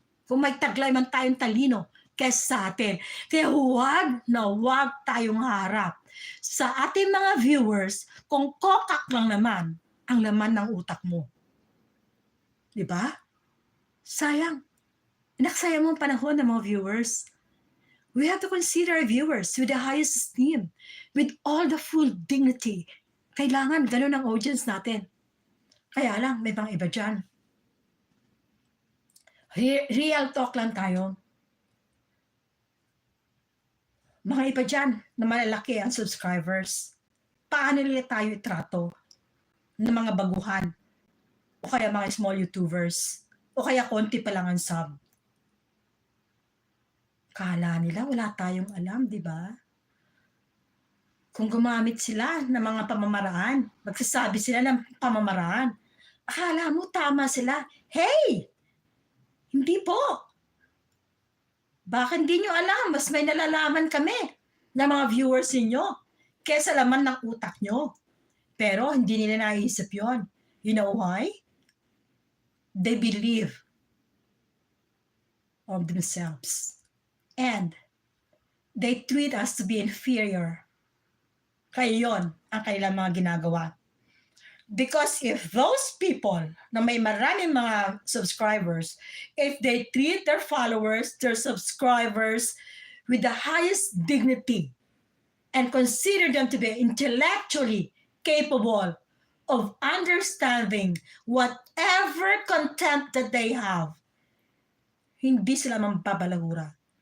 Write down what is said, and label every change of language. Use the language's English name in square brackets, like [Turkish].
[Filipino] Kung may taglay man tayong talino kaysa sa atin. Kaya huwag tayong harap sa ating mga viewers kung kokak lang naman ang laman ng utak mo. Diba? Sayang. Inaksaya mo ang panahon ng mga viewers. [English] We have to consider our viewers with the highest esteem, with all the full dignity. [Filipino] Kailangan ganun ang audience natin. Kaya lang, may pang iba dyan. Real talk lang tayo. Mga iba dyan na malalaki ang subscribers. Paano nila tayo itrato ng mga baguhan? O kaya mga small YouTubers? O kaya konti pa lang ang sub? Kala nila wala tayong alam, di ba? Kung gumamit sila ng mga pamamaraan, magsasabi sila ng pamamaraan, akala mo tama sila. Hey! Hindi po. Baka hindi nyo alam, mas may nalalaman kami ng mga viewers ninyo kesa laman ng utak nyo. Pero hindi nila naisip yon. [English] You know why? They believe of themselves. And they treat us to be inferior. [Filipino] Kaya yon ang kanilang mga ginagawa. [English] Because if those people [Filipino] na may maraming mga [English] subscribers, if they treat their followers, their subscribers with the highest dignity and consider them to be intellectually capable of understanding whatever content that they have, [Filipino] hindi sila mambabalahura.